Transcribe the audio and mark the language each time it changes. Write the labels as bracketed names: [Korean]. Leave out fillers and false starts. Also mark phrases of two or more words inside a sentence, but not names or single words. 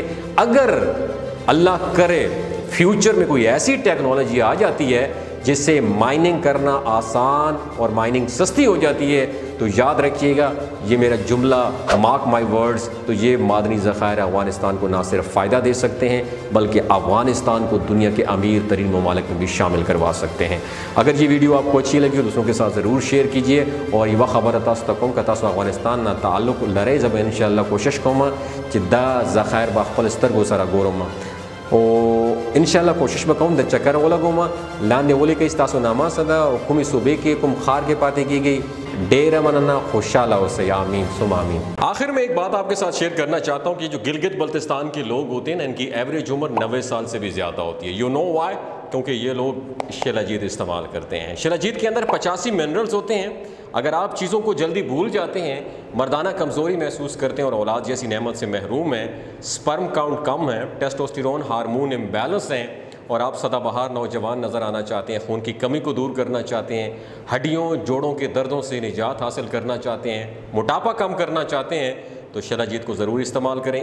[Urdu] اگر اللہ کرے فیوچر میں کوئی ایسی ٹیکنالوجی آ جاتی ہے جس سے مائننگ کرنا آسان اور مائننگ سستی ہو جاتی ہے تو یاد رکھیے گا، یہ میرا جملہ [English] mark my words, [Urdu] تو یہ معدنی ذخائر افغانستان کو نہ صرف فائدہ دے سکتے ہیں بلکہ افغانستان کو دنیا کے امیر ترین ممالک میں بھی شامل کروا سکتے ہیں۔ اگر یہ ویڈیو آپ کو اچھی لگی تو دوسروں کے ساتھ ضرور شیئر کیجیے، اور یہ [Pashto] خبر تاسو ته کوم که تاسو افغانستان نه تعلق لرئ، زه به انشاءالله کوشش کوم چې دا ذخایر به خپل سترګو سره ګورم، او انشاءالله کوشش وکوم د چکر ولګوم لاندې ولیکئ ستاسو نامه څه ده او کومې صوبې کې کوم ښار کې پاتې کیږئ، ډېره مننه، خوشحاله اوسئ، [Arabic] آمین ثم آمین۔ [Urdu] آخر میں ایک بات آپ کے ساتھ شیئر کرنا چاہتا ہوں کہ جو گلگت بلتستان کے لوگ ہوتے ہیں نا، ان کی ایوریج عمر 90 سال سے بھی زیادہ ہوتی ہے۔ [English] you know why? [Urdu] کیونکہ یہ لوگ شلاجیت استعمال کرتے ہیں۔ شلاجیت کے اندر 85 منرلز ہوتے ہیں۔ اگر آپ چیزوں کو جلدی بھول جاتے ہیں، مردانہ کمزوری محسوس کرتے ہیں اور اولاد جیسی نعمت سے محروم ہیں، [English] sperm count [Urdu] کم ہے، [English] testosterone hormone imbalance [Urdu] ہیں، اور آپ سدا بہار نوجوان نظر آنا چاہتے ہیں، خون کی کمی کو دور کرنا چاہتے ہیں، ہڈیوں جوڑوں کے دردوں سے نجات حاصل کرنا چاہتے ہیں، موٹاپا کم کرنا چاہتے ہیں، تو شلاجیت کو ضرور استعمال کریں۔